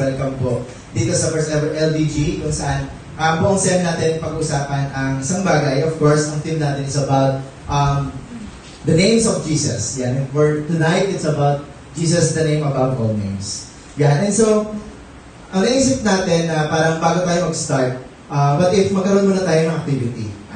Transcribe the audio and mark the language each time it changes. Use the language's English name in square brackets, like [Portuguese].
[Filipino] Welcome po dito sa first ever LDG kung saan buong SEM natin pag-usapan ang isang bagay. [English] Of course, ang theme natin is about the names of Jesus. Yan. And for tonight, it's about Jesus, the name above all names. [Filipino] Yan. And so, ang naisip natin na parang bago tayo mag-start, but if magkaroon muna tayo ng activity.